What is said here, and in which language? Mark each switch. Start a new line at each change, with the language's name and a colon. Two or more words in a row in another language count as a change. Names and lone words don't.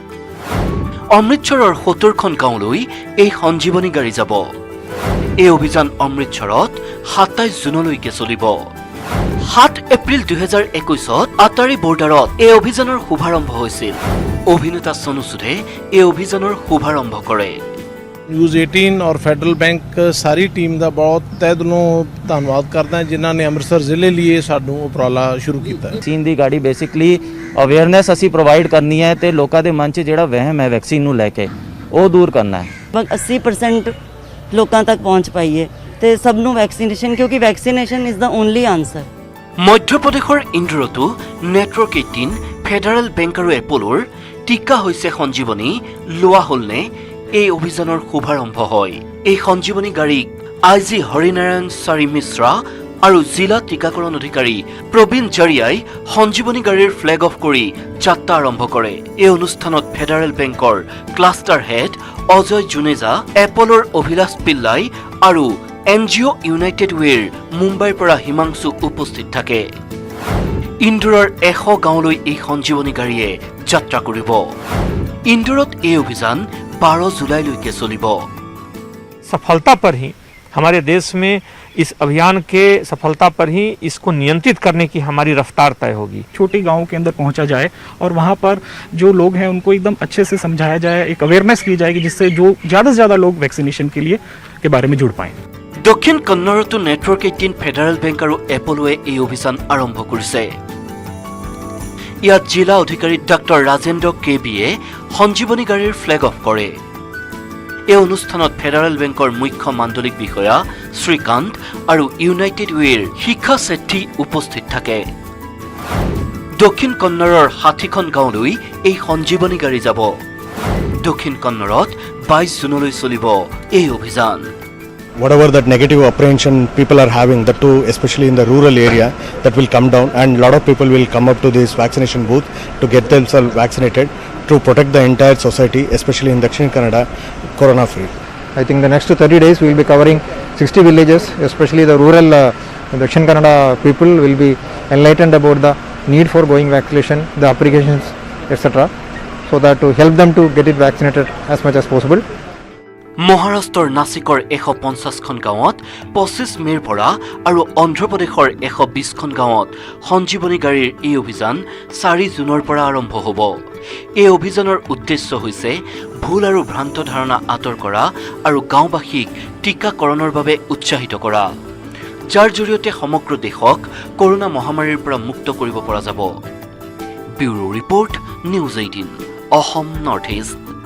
Assamese: অমৃতসৰৰ 70খন গাঁৱলৈ এই সঞ্জীৱনী গাড়ী যাব এই অভিযান অমৃতসৰত 27 জুনলৈকে চলিব 7 এপ্ৰিল 2021ত আটাৰী বৰ্ডাৰত এই অভিযানৰ শুভাৰম্ভ হৈছিল অভিনেতা সোনু সুধে এই অভিযানৰ শুভাৰম্ভ কৰে
Punjabi: ਨਿਊਜ਼ 18 ਔਰ ਫੈਡਰਲ ਬੈਂਕ ਸਾਰੀ ਟੀਮ ਦਾ ਬਹੁਤ ਤਹਿ ਦਿਲੋਂ ਧੰਨਵਾਦ ਕਰਦਾ ਹਾਂ ਜਿਨ੍ਹਾਂ ਨੇ ਅੰਮ੍ਰਿਤਸਰ ਜ਼ਿਲ੍ਹੇ ਲਈ ਸਾਨੂੰ ਉਪਰਾਲਾ ਸ਼ੁਰੂ ਕੀਤਾ ਹੈ ਵੈਕਸੀਨ ਦੀ ਗਾੜੀ
English: basically awareness
Punjabi: ਅਸੀਂ ਪ੍ਰੋਵਾਈਡ ਕਰਨੀ ਹੈ ਤੇ ਲੋਕਾਂ ਦੇ ਮਨ 'ਚ ਜਿਹੜਾ ਵਹਿਮ ਹੈ ਵੈਕਸੀਨ ਨੂੰ ਲੈ ਕੇ ਉਹ ਦੂਰ ਕਰਨਾ ਹੈ ਲਗਭਗ 80% ਲੋਕਾਂ ਤੱਕ ਪਹੁੰਚ ਪਾਈਏ ਤੇ ਸਭ ਨੂੰ ਵੈਕਸੀਨੇਸ਼ਨ ਕਿਉਂਕਿ
English: vaccination is the only answer
Assamese: মধ্যপ্ৰদেশৰ ইন্দোৰতো নেটৱৰ্ক 18 ফেডাৰেল বেংক আৰু এপলোৰ টিকা হৈছে সঞ্জীৱনী লোৱা হ'লনে এই অভিযানৰ শুভাৰম্ভ হয় এই সঞ্জীৱনী গাড়ীক IG হৰিনাৰায়ণ চাৰি মিশ্ৰা আৰু জিলা টিকাকৰণ অধিকাৰী প্ৰবীণ জাৰিয়াই সঞ্জীৱনী গাড়ীৰ
English: flag off
Assamese: কৰি যাত্ৰা আৰম্ভ কৰে এই অনুষ্ঠানত ফেডাৰেল বেংকৰ
English: cluster head
Assamese: অজয় জুনেজা এপলোৰ অভিলাষ পিল্লাই আৰু NGO ইউনাইটেড ৱেৰ মুম্বাইৰ পৰা হিমাংশু উপস্থিত থাকে ইন্দোৰৰ 100 গাঁৱলৈ এই সঞ্জীৱনী গাড়ীয়ে যাত্ৰা কৰিব ইন্দোৰত এই অভিযান 12 জুলাই চলিব
Hindi: सफलता पर ही हमारे देश में इस अभियान के सफलता पर ही इसको नियंत्रित करने की हमारी रफ्तार तय होगी छोटे गाँव के अंदर पहुंचा जाए और वहाँ पर जो लोग हैं उनको एकदम अच्छे से समझाया जाए एक अवेयरनेस की जाएगी जिससे जो ज़्यादा से ज़्यादा लोग वैक्सीनेशन के बारे में जुड़ पाएँ
Assamese: দক্ষিণ কন্নড়তো নেটৱৰ্ক 18 ফেডাৰেল বেংক আৰু এপলোৱে এই অভিযান আৰম্ভ কৰিছে ইয়াত জিলা অধিকাৰী ডক্টৰ ৰাজেন্দ্ৰ কেবিয়ে সঞ্জীৱনী গাড়ীৰ
English: flag off
Assamese: কৰে এই অনুষ্ঠানত ফেডাৰেল বেংকৰ মুখ্য মাণ্ডলিক বিষয়া শ্ৰীকান্ত আৰু ইউনাইটেড ৱেৰ শিক্ষা ছেঠী উপস্থিত থাকে দক্ষিণ কন্নড়ৰ 60খন গাঁৱলৈ এই সঞ্জীৱনী গাড়ী যাব দক্ষিণ কন্নড়ত 22 জুনলৈ চলিব এই অভিযান
English: Whatever that negative apprehension people are having, that too, especially in the rural area, that will come down, and a lot of people will come up to this vaccination booth to get themselves vaccinated to protect the entire society, especially in Dakshin Kannada, corona free. I think the next 30 days we will be covering 60 villages, especially the rural Dakshin Kannada people will be enlightened about the need for going vaccination, the applications, etc. so that to help them to get it vaccinated as much as possible.
Assamese: মহাৰাষ্ট্ৰৰ নাছিকৰ 150খন গাঁৱত 25 মেৰ পৰা আৰু অন্ধ্ৰপ্ৰদেশৰ 120খন গাঁৱত সঞ্জীৱনী গাড়ীৰ এই অভিযান 4 জুনৰ পৰা আৰম্ভ হ'ব এই অভিযানৰ উদ্দেশ্য হৈছে ভুল আৰু ভ্ৰান্ত ধাৰণা আঁতৰ কৰা আৰু গাঁওবাসীক টিকাকৰণৰ বাবে উৎসাহিত কৰা যাৰ জৰিয়তে সমগ্ৰ দেশক কৰোনা মহামাৰীৰ পৰা মুক্ত কৰিব পৰা যাব
English: bureau report
Assamese: নিউজ 18 অসম নৰ্থ ইষ্ট